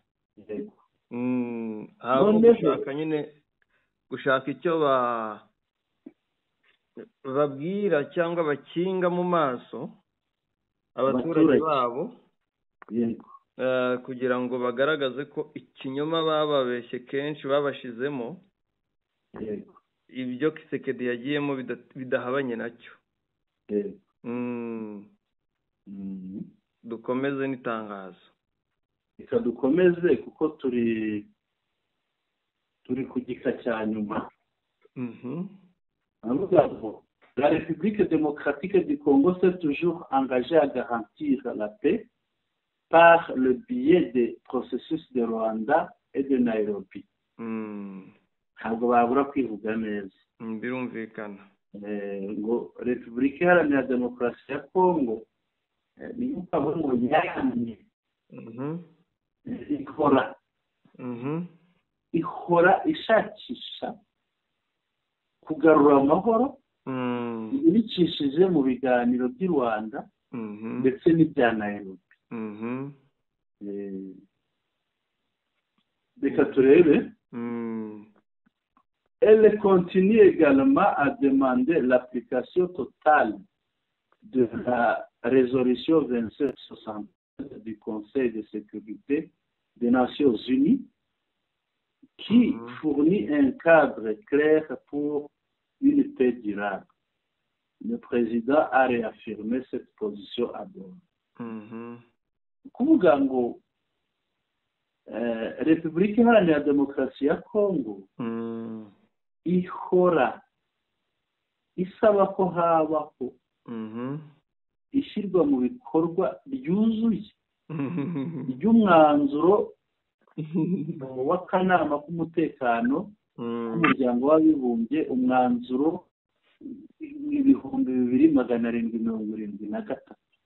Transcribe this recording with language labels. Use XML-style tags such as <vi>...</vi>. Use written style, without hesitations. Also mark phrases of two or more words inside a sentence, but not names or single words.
<rw>Gushaka nyine gushaka icyo babwira cyangwa bakinga mu maso abaturage babo, kugira ngo bagaragaze ko ikinyoma bababeshye kenshi babashizemo ibyo Kisekedi yagiyemo bidahabanye nacyo. Dukomeze n'itangazo. Reka dukomeze kuko turi ku gika cya nyuma.</rw> <fr>La République démocratique du Congo s'est toujours engagée à garantir la paix par le biais des processus de Rwanda et de Nairobi.</fr> <rw>Ntabwo babura kwivuga neza. Birumvikana. Ngo Repubulika Iharanira Demokarasi ya Congo ni ukaba ngo yamye ihora ishakisha kugarura amahoro ibicishije mu biganiro by'i Rwanda ndetse n'ibya Nairobi. Reka turebe.</rw> <fr>Elle continue également à demander l'application totale de la résolution 2760 du Conseil de sécurité des Nations Unies qui fournit un cadre clair pour une paix durable. Le président a réaffirmé cette position à Doha.</fr> <rw>Kuvuga ngo Repubulika Iharanira Demokarasi ya Congo ihora isaba ko habaho ishyirwa mu bikorwa ryuzuye ry'umwanzuro w'akanama k'umutekano k'umuryango w'abibumbye, umwanzuro 2773.</rw>